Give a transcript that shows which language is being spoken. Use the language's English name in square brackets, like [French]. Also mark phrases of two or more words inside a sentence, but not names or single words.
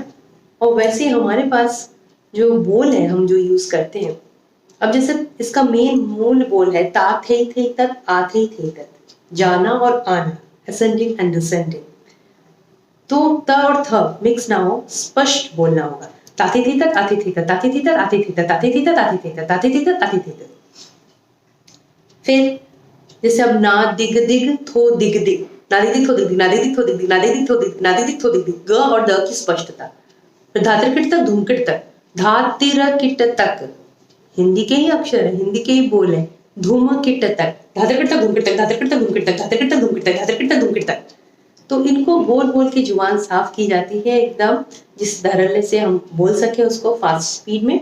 [Hindi] और वैसे हमारे पास जो बोल है हम जो यूज करते हैं, अब जैसे इसका मेन मूल बोल है ता थे तत आ थे तत, जाना और आना, [English] ascending and descending. [Hindi] तो त और थ मिक्स ना हो, स्पष्ट बोलना होगा। ताथे थे तत आथे थे तत, ताथे थे तत आथे थे तत, ताथे थे तत आथे थे तत, ताथे थे तत आथे थे तत। फिर जैसे अब ना दिग दिग थो दिग दिग, ना दिग दिग थो दिग दिग, ना दिग दिग थो दिग दिग, ना दिग दिग थो दिग दिग, ना दिग दिग थो दिग दिग, ग और द की स्पष्टता। फिर धात्र किट तक धूमकिट तक, धातिर किट तक, हिंदी के ही अक्षर है, हिंदी के ही बोल है, धूम किट तक, धात्र किट तक धूमकिट तक, धात्र किट तक धूमकिट तक, धात्र किट तक धूमकिट तक, धात्र किट तक धूमकिट तक। तो इनको बोल बोल के जुबान साफ की जाती है एकदम, जिस धड़ल्ले से हम बोल सके उसको [English] fast speed [Hindi] में।